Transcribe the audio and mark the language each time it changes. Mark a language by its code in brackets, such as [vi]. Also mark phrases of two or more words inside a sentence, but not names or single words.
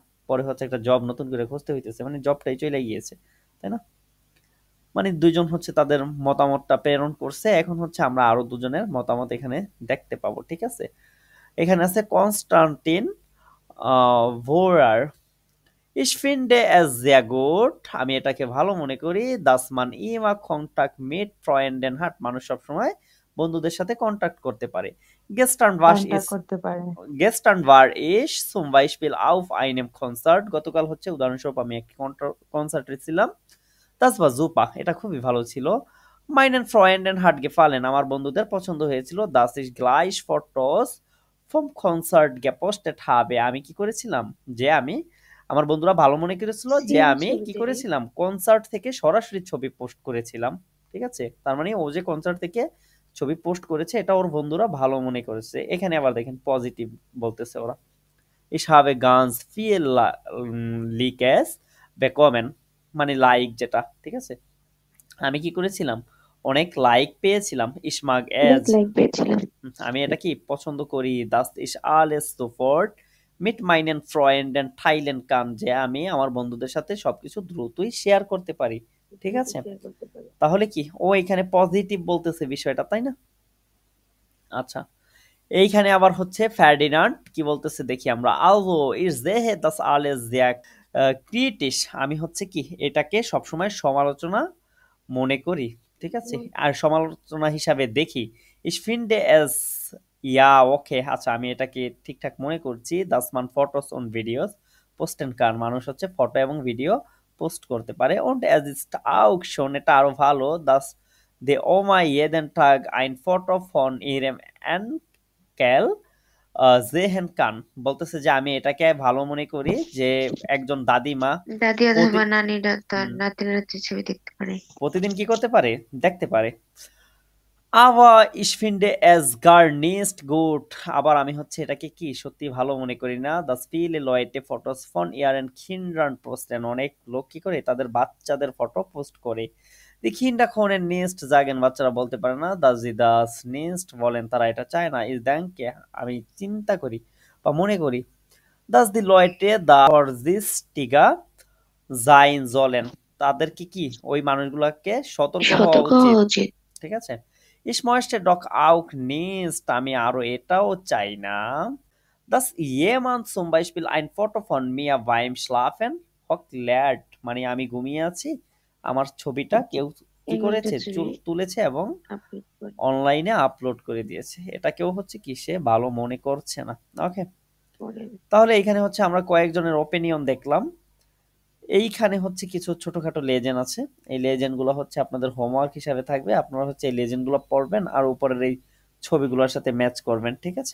[bn] পরে হচ্ছে একটা জব নতুন করে খুঁজতে হইতেছে, মানে জবটাই চলে গিয়েছে, তাই না। মানে দুইজন হচ্ছে তাদের মতামতটা প্রেরণ করছে, এখন হচ্ছে আমরা আরো দুজনের মতামত এখানে দেখতে পাবো, ঠিক আছে। এখানে আছে কনস্টান্টিন ভোরার, [de] Ich finde es sehr gut, [bn] আমি এটাকে ভালো মনে করি, [de] dass man immer Kontakt mit Freunden hat, [bn] মানুষ সবসময় বন্ধুদের সাথে কন্টাক্ট করতে পারে। [de] Gestern war ich zum Beispiel auf einem Konzert, [bn] গতকাল হচ্ছে উদাহরণস্বরূপ আমি একটি কনসার্টে ছিলাম, [de] das war super, [bn] এটা খুবই ভালো ছিল। [de] Meinen Freunden hat gefallen, [bn] আমার বন্ধুদের পছন্দ হয়েছিল, [de] dass ich gleich Fotos vom Konzert gepostet habe, [bn] আমি কি করেছিলাম যে আমি আমার বন্ধুরা ভালো মনে করেছিল যে আমি কি করেছিলাম কনসার্ট থেকে সরাসরি ছবি পোস্ট করেছিলাম, ঠিক আছে। তার মানে ও যে কনসার্ট থেকে ছবি পোস্ট করেছে এটা ওর বন্ধুরা ভালো মনে করেছে। এখানে আবার দেখেন পজিটিভ বলতেছে ওরা, [de] ich habe ganz viel Likes bekommen, [bn] মানে লাইক যেটা, ঠিক আছে। আমি কি করেছিলাম অনেক লাইক পেয়েছিলাম, [de] ich mag es, [bn] আমি এটা কি পছন্দ করি, [de] das ist alles sofort mit meinen Freunden teilen kann, [bn] যে আমি আমার বন্ধুদের সাথে সবকিছু দ্রুতই শেয়ার করতে পারি, ঠিক আছে। তাহলে কি ও এখানে পজিটিভ বলতেছে বিষয়টা, তাই না। আচ্ছা, এইখানে আবার হচ্ছে ফার্ডিনান্ড কি বলতেছে দেখি আমরা, [de] also ich sehe das alles sehr kritisch, [bn] আমি হচ্ছে কি এটাকে সবসময় সমালোচনা মনে করি, ঠিক আছে, আর সমালোচনা হিসাবে দেখি [de] ich finde es ja okay, [bn] আচ্ছা আমি এটাকে ঠিকঠাক মনে করছি, [de] dass man Fotos und Videos posten kann, [bn] মানুষ হচ্ছে ফটো এবং ভিডিও পোস্ট করতে পারে, [de] und es ist auch schon, [bn] এটা আরো ভালো, [de] dass die Oma jeden Tag ein Foto von ihrem Enkel sehen kann, [bn] বলতেছে যে আমি এটাকে ভালো মনে করি যে একজন দাদিমা দাদি প্রতি অথবা নানিরা তার হুম, নাতি নাতির ছবি দেখতে পারে। প্রতিদিন কি করতে পারে, দেখতে পারে। [de] Aber ich finde es gar nicht gut, [bn] আবার আমি হচ্ছে এটাকে কি সত্যি ভালো মনে করি না, [de] dass viele Leute Fotos von ihren Kindern posten, [bn] অনেক লোক কি করে তাদের বাচ্চাদের ফটো পোস্ট করে। [de] Die Kinder können nicht sagen, [bn] বাচ্চারা বলতে পারে না, [de] dass sie das nicht wollen, [bn] তারা এটা চায় না। [de] Ich denke, [bn] আমি চিন্তা করি বা মনে করি, [de] dass die Leute da vorsichtiger sein sollen, [bn] তাদেরকে কি ওই মানুষগুলোকে সতর্ক হওয়া সতর্ক উচিত, হওয়া উচিত। ঠিক আছে। [de] Ich möchte doch auch nicht, [bn] আমি আরো এটাও চাই না, [de] dass jemand zum Beispiel ein Foto von mir beim Schlafen hochlädt, [bn] মানে আমি ঘুমিয়ে আছি আমার ছবিটা কেউ কি এগুলো করেছে ছবি তুলেছে এবং আপলোড করে অনলাইনে আপলোড করে দিয়েছে, এটা কেউ হচ্ছে কি সে ভালো মনে করছে না। ওকে, পরে। তাহলে এখানে হচ্ছে আমরা কয়েকজনের ওপিনিয়ন দেখলাম। এইখানে হচ্ছে কিছু ছোটখাটো লেজেন্ড আছে, এই লেজেন্ড গুলো হচ্ছে আপনাদের হোমওয়ার্ক হিসাবে থাকবে, আপনারা হচ্ছে এই লেজেন্ড গুলো পড়বেন আর উপরের এই ছবিগুলোর সাথে ম্যাচ করবেন, ঠিক আছে।